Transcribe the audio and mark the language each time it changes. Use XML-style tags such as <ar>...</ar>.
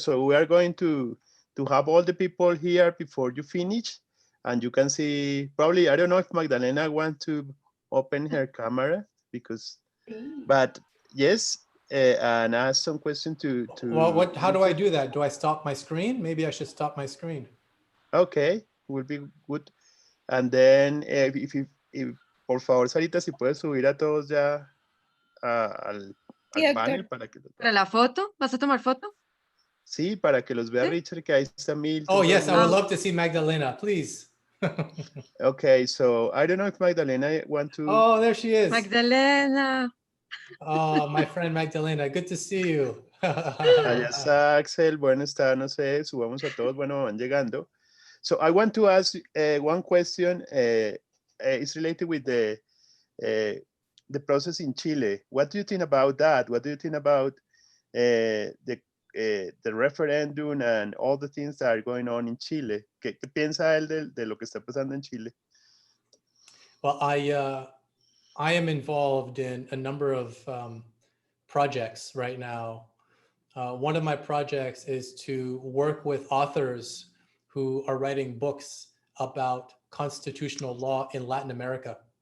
<en>So we are going to have all the people here before you finish. And you can see, probably, I don't know if Magdalena wants to open her camera, because, but yes, and ask some question to. Well, how do I do that? Do I stop my screen? Maybe I should stop my screen. Okay, will be good. And then, if</en> <es>por favor, Sarita, si puedes subir a todos ya al panel para que. ¿Para la foto? ¿Vas a tomar foto? Sí, para que los vea ¿Sí? Richard, que ahí está Milton.</es> <en>Oh, yes, I would Ah. love to see Magdalena, please. Okay, so I don't know if Magdalena want to. Oh, there she is. Magdalena. Oh, my friend Magdalena, good to see you.</en> <es>Allá está Axel, bueno, está, no sé, subamos a todos, bueno, van llegando.</es> <en>So I want to ask one question. It's related with the process in Chile. What do you think about that? What do you think about the referendum and all the things that are going on in Chile?</en> <es>¿Qué piensa él de lo que está pasando en Chile?</es> <en>Well, I am involved in a number of projects right now. One of my projects is to work with authors who are writing books about constitutional law in Latin America.</en>